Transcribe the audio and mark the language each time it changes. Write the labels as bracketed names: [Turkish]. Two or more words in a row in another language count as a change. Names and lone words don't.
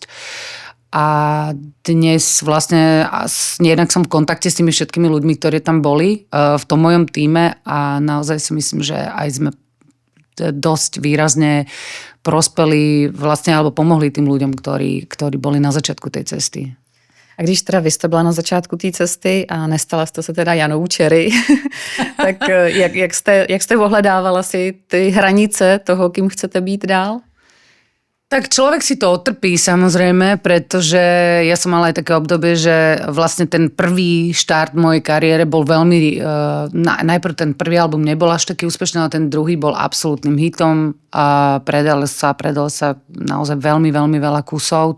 [Slovak] A dnes vlastne jednak som v kontakte s tými všetkými ľuďmi, ktorí tam boli v tom mojom tíme a naozaj si myslím, že aj sme dosť výrazne prospeli vlastne, alebo pomohli tým ľuďom, ktorí boli na začiatku tej cesty. [Czech] A když teda vy jste byla na začátku té cesty a nestala jste se teda Janou Cherry, tak jak jste ohledávala si ty hranice toho, kým chcete být dál? [Slovak] Tak človek si to otrpí samozrejme, pretože ja som mala aj také obdobie, že vlastne ten prvý štart mojej kariére bol veľmi, najprv ten prvý album nebol až taký úspešný, ale ten druhý bol absolútnym hitom a predal sa naozaj veľmi, veľmi veľa kusov.